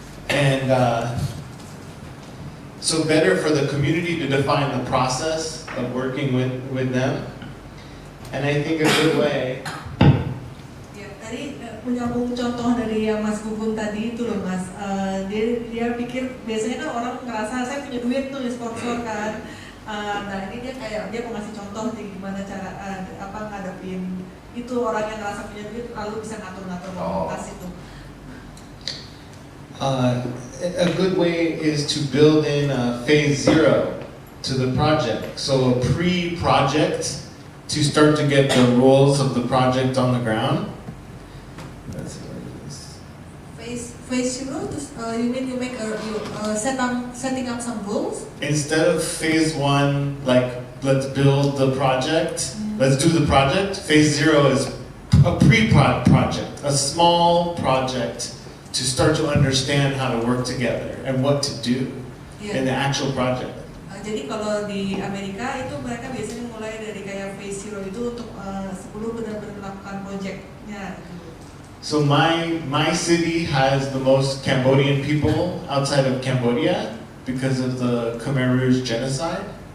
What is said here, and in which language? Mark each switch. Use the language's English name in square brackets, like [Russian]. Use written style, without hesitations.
[English] And so better for the community to define the process of working with them. And I think a good way. [Indonesian] Ya, tadi menyambung contoh dari yang Mas Gugun tadi itu loh Mas, dia pikir biasanya kan orang ngerasa saya punya duit tuh sponsor kan. Nah ini dia mau ngasih contoh nih gimana cara ngadepin itu orang yang ngerasa punya duit lalu bisa ngatur-ngatur komunitas itu. [English] a good way is to build in a phase 0 to the project. So a pre-project to start to get the rules of the project on the ground. That's what it is. Phase 0, you mean you make setting up some rules? Instead of phase 1, like let's build the project, let's do the project, phase 0 is a pre-project, a small project to start to understand how to work together and what to do in the actual project. [Indonesian] Jadi kalau di Amerika itu mereka biasanya mulai dari kayak phase 0 itu untuk sebelum benar-benar melakukan projectnya. [English] So my city has the most Cambodian people outside of Cambodia because of the Khmer Rouge genocide.